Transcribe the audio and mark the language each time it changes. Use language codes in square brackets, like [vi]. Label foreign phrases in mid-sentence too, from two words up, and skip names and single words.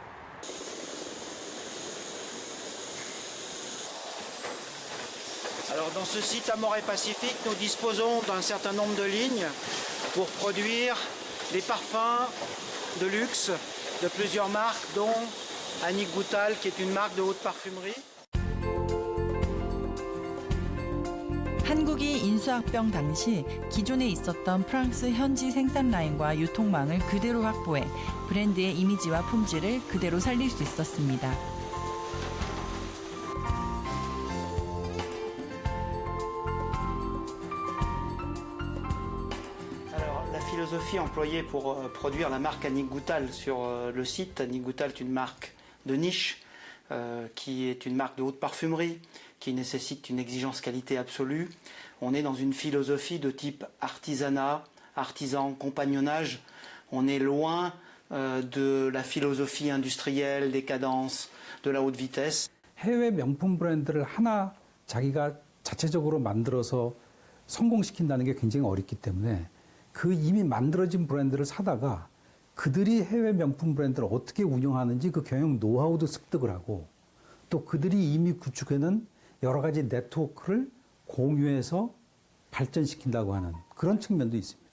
[fr] Alors dans ce site Amore Pacifique, nous disposons d'un certain nombre de lignes pour produire des parfums de luxe de plusieurs marques, dont Annie Goutal, qui est une marque de haute parfumerie. [ko] 한국이 인수합병 당시 기존에 있었던 프랑스 현지 생산 라인과 유통망을 그대로 확보해 브랜드의 이미지와 품질을 그대로 살릴 수 있었습니다. [fr] Alors, la philosophie employée pour produire la marque Annie Goutal sur le site, Annie Goutal est une marque de niche qui est une marque de haute parfumerie, qui nécessite une exigence qualité absolue. On est dans une philosophie de type artisanat, artisan, compagnonnage. On est loin de la philosophie industrielle, décadence, de la haute vitesse. [ko] 해외 명품 브랜드를 하나 자기가 자체적으로 만들어서 성공시킨다는 게 굉장히 어렵기 때문에 그 이미 만들어진 브랜드를 사다가 그들이 해외 명품 브랜드를 어떻게 운영하는지 그 경영 노하우도 습득을 하고 또 그들이 이미 구축해놓은 여러 가지 네트워크를 공유해서 발전시킨다고 하는 그런 측면도 있습니다.